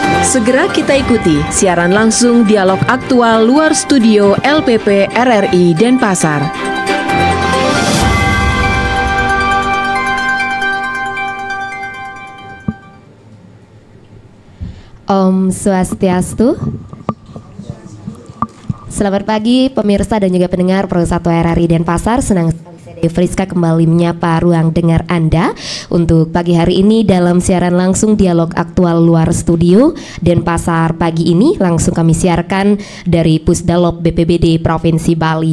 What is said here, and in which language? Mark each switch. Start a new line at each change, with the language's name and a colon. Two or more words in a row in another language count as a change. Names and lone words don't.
Indonesian: Segera kita ikuti siaran langsung dialog aktual luar studio LPP RRI Denpasar. Om Swastiastu. Selamat pagi pemirsa dan juga pendengar Pro 1 RRI Denpasar. Senang Friska kembali menyapa ruang dengar Anda untuk pagi hari ini dalam siaran langsung dialog aktual luar studio Denpasar. Pagi ini langsung kami siarkan dari Pusdalop BPBD Provinsi Bali.